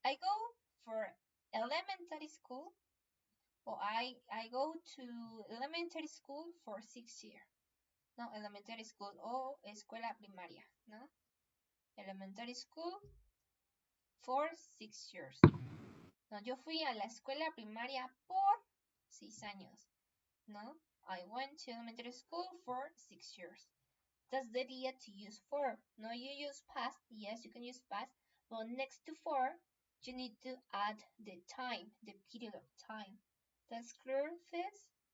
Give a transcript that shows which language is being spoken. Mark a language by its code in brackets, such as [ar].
[en] I go for elementary school, or I go to elementary school for 6 years. No, elementary school [es] o escuela primaria, [en] no? Elementary school for 6 years. [es] No, yo fui a la escuela primaria por 6 años. [en] No, I went to elementary school for 6 years. That's the idea to use for. No, you use past. Yes, you can use past. But next to for, you need to add the time, the period of time. That's clear, Fizz?